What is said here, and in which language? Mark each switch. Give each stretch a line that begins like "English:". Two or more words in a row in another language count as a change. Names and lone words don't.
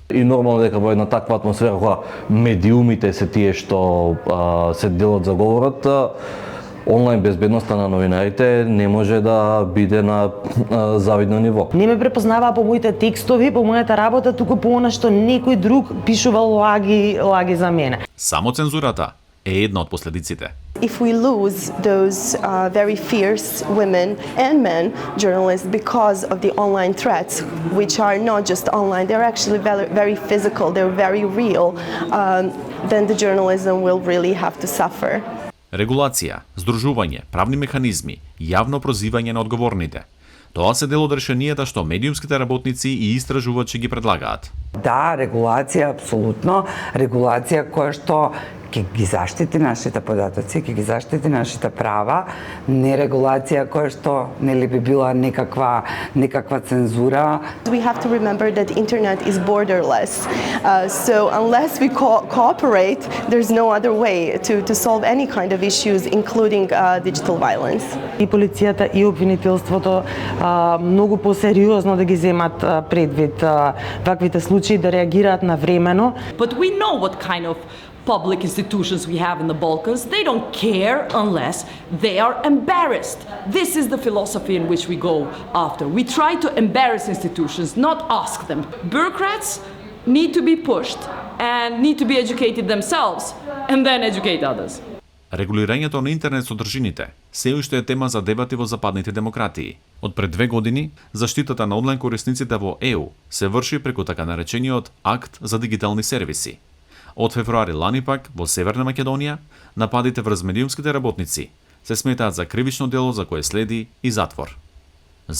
Macedonian: И нормално дека во една таква атмосфера кога медиумите се тие што се дел од заговорот, онлайн безбедноста на новинарите не може да биде на завидно ниво. Не ме препознаваа по моите текстови, по мојата работа, туку по она што некој друг пишувал лаги за мене. Само цензурата е една од последиците.
English: If we lose those very fierce women and men journalists because of the online threats, which are not just online, they're actually very physical, they're very real, then the journalism will really have to suffer.
Macedonian: Регулација, здружување, правни механизми, јавно прозивање на одговорните. Тоа се дел од решенијата што медиумските работници и истражувачи ги предлагаат. Да, регулација, апсолутно. Регулација која што ќе ги заштити нашите податоци, ќе ги заштити нашите права, не регулација која што нели би била некаква цензура.
English: We have to remember that internet is borderless. So unless we cooperate, there's no other way to solve any kind of issues, including digital violence.
Macedonian: И полицијата и обвинителството многу посериозно да ги земат предвид ваквите случаи, да реагираат навремено.
English: But we know what kind of public institutions we have in the Balkans. They don't care unless they are embarrassed. This is the philosophy in which we go after. We try to embarrass institutions, not ask them. Bureaucrats need to be pushed and need to be educated themselves and then educate others.
Macedonian: Регулирањето на интернет содржините се уште е тема за дебати во западните демократии. Од пред 2 години, заштитата на онлайн корисниците во ЕУ се врши преку така наречениот Акт за дигитални сервиси. Од февруари лани пак, во Северна Македонија, нападите врз медиумските работници се сметаат за кривично дело за кое следи и затвор.